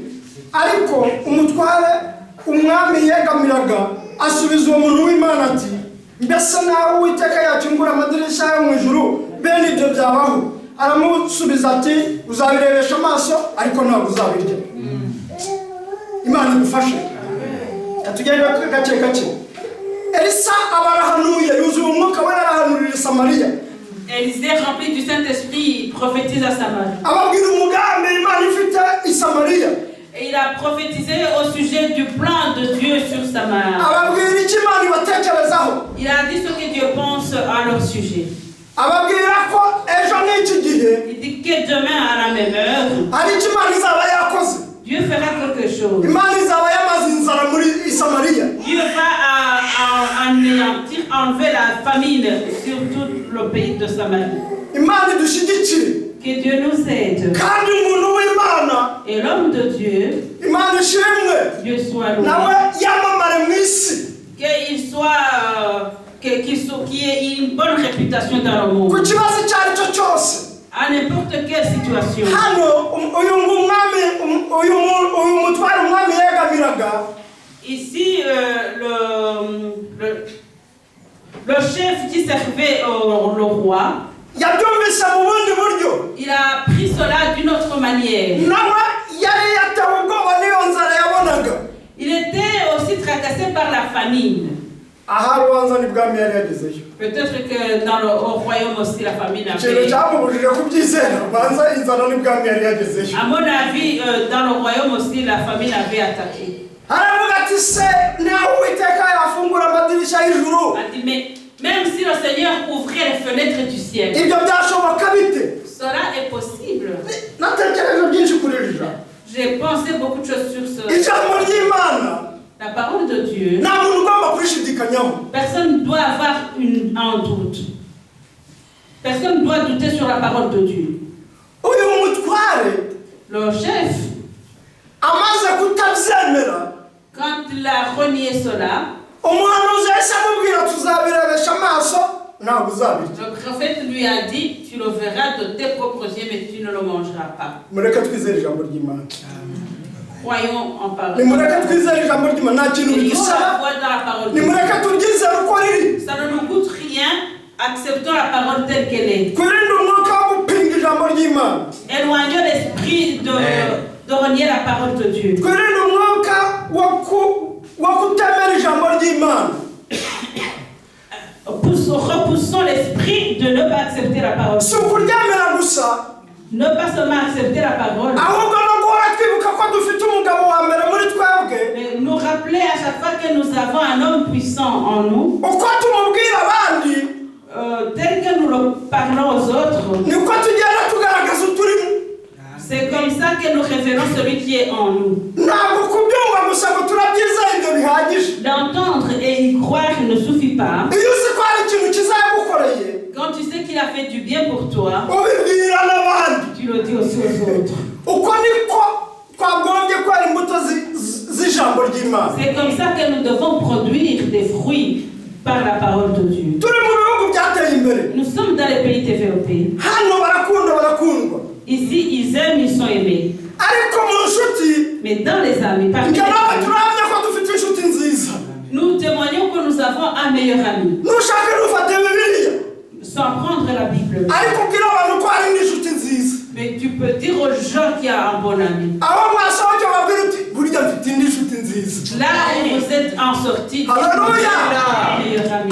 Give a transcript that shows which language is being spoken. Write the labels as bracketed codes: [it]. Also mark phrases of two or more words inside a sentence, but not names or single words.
[rw] Ariko umutware umwami yegamiraga asubiza uwo muntu w'Imana ati mbese nawe Uwiteka yakingura amadirishya yo mu ijuru bene ibyo byabaho? Aramusubiza ati uzabirebesha amaso ariko ntabwo uzabirya. Imana igufashe. Katugenda gake gake. Elisa abarahanuye yuzuye umwuka wera arahanurira Samariya. [fr] Élisée, rempli du Saint-Esprit, prophétise à Samarie. [rw] Ababwira umugambi Imana ifite i Samariya. [fr] Et il a prophétisé au sujet du plan de Dieu sur Samarie. [rw] Ababwira iki Imana ibatekerezaho. [fr] Il a dit ce que Dieu pense à leur sujet. [rw] Ababwira ko ejo n'iki gihe. [fr] Il dit que demain à la même heure, [rw] hari icyo Imana izaba yakoze. [fr] Dieu fera quelque chose. [rw] Imana izaba yamaze inzara muri i Samariya. [fr] Dieu va anéantir, enlever la famine sur tout le pays de Samarie. [rw] Imana idushyigikire. [fr] Que Dieu nous aide. [rw] Kandi umuntu w'Imana. [fr] Et l'homme de Dieu, [rw] Imana ishimwe. [fr] Dieu soit loué. [rw] Nawe yamamare mu isi. [fr] Qu'il soit, qu'il ait une bonne réputation dans le monde. [rw] Ku kibazo icyo ari cyo cyose. [fr] À n'importe quelle situation. [rw] Hano uyu mutware umwami yegamiraga. [fr] Ici, le chef qui servait le roi, [rw] yabyumvise mu bundi buryo. [fr] il a pris cela d'une autre manière. [rw] Nawe yari yatewe ubwoba n'iyo nzara yabonaga. [fr] Il était aussi tracassé par la famine. [rw] Aha rubanza n'ibwami yari yagezeyo. [fr] Peut-être que au royaume aussi la famine [rw] ikintu [fr] avait... [rw] cyamubujije kubyizera rubanza inzara n'ibwami yari yagezeyo. [fr] À mon avis, dans le royaume aussi la famine avait attaqué. [rw] Aravuga ati se nawe Uwiteka yafungura amadirishya y'ijuru. [fr] Il a dit, mais même si le Seigneur ouvrait les fenêtres du ciel, [rw] ibyo byashoboka bite? [fr] cela est possible. [rw] Natekereje byinshi kuri iri jambo. [fr] J'ai pensé beaucoup de choses sur ce. [rw] Ijambo ry'Imana. [fr] La parole de Dieu. [rw] Nta muntu ugomba kurishidikanyaho. [fr] Personne ne doit avoir un doute. Personne ne doit douter sur la parole de Dieu. [rw] Uyu mutware. [fr] Le chef. [rw] Amaze kutabyemera. [fr] Quand il a renié cela, [rw] umuhanuzi yahise amubwira tuzabirebesha amaso ntabwo uzabirya. [fr] le prophète lui a dit, tu le verras de tes propres yeux, mais tu ne le mangeras pas. [rw] Mureke twizere ijambo ry'Imana. [fr] Croyons en parole. [rw] Nimureke twizere ijambo ry'Imana nta kintu bidusaba. Nimureke turyizere uko riri. [fr] Ça ne nous coûte rien. Acceptons la parole telle qu'elle est. [rw] Twirinde umwuka wo gupinga ijambo ry'Imana. [fr] Éloignons l'esprit de renier la parole de Dieu. [rw] Twirinde umwuka wo kutemera ijambo ry'Imana. [fr] Repoussons l'esprit de ne pas accepter la parole. [rw] Si ukuryemera gusa. [fr] Ne pas seulement accepter la parole. [rw] Ahubwo no guhora twibuka ko dufite umugabo wa mbere muri twebwe. [fr] Mais nous rappeler à chaque fois que nous avons un homme puissant en nous. [rw] Uko tumubwira abandi. [fr] Tel que nous le parlons aux autres. [rw] Niko tugenda tugaragaza uturimo. [fr] C'est comme ça que nous révélons celui qui est en nous. [rw] Ntabwo kubyumva gusa ngo turabyizera ibyo bihagije. [fr] D'entendre et y croire ne suffit pas. [rw] Iyo uzi ko hari ikintu kizagukoreye. [fr] Quand tu sais qu'il a fait du bien pour toi, [rw] ubibwira n'abandi. [fr] Tu le dis aussi aux autres. [rw] Uko niko twagombye kwera imbuto z'ijambo ry'Imana. [fr] C'est comme ça que nous devons produire des fruits par la parole de Dieu. [rw] Turi mu bihugu byateye imbere. [fr] Nous sommes dans les pays développés. [rw] Hano barakundwa. [fr] Ici, ils aiment, ils sont aimés. [rw] Ariko mu nshuti. [fr] Mais dans les amis, parmi les amis, nous témoignons que nous avons un meilleur ami. Sans prendre la Bible. Mais tu peux dire aux gens qu'il y a un bon ami. Là où vous êtes en sortie, un meilleur ami.